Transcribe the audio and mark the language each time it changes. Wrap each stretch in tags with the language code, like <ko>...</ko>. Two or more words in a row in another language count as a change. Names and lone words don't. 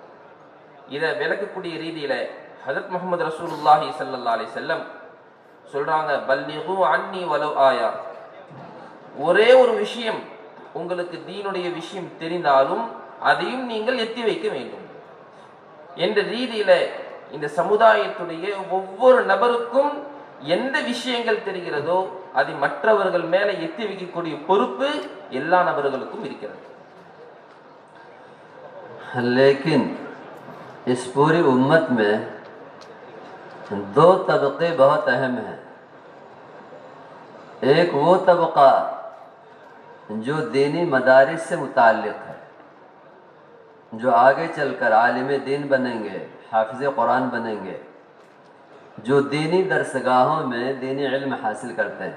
<ta>இதை விளக்கக்கூடிய ரீதியில ஹஜ்ரத் முஹம்மது</ta> <ar>رسول الله صلى الله عليه وسلم</ar> <ta>சொல்றாங்க,</ta> <ar>بلغوا عني ولو آية,</ar> <ta>ஒரே ஒரு விஷயம் உங்களுக்கு தீனுடைய விஷயம் தெரிந்தாலும் அதையும் நீங்கள் எத்தி வைக்க வேண்டும். என்ற ரீதியில இந்த சமுதாயத்துடைய ஒவ்வொரு நபருக்கும் எந்த விஷயங்கள் தெரிகிறதோ அதை மற்றவர்கள் மேல எத்தி வைக்கக்கூடிய பொறுப்பு எல்லா நபர்களுக்கும் இருக்கிறது.</ta> <ur>لیکن اس پوری امت میں دو طبقے بہت اہم ہیں. ایک وہ طبقہ جو دینی مدارس سے متعلق ہے، جو آگے چل کر عالم دین بنیں گے، حافظ قرآن بنیں گے، جو دینی درسگاہوں میں دینی علم حاصل کرتے ہیں.</ur>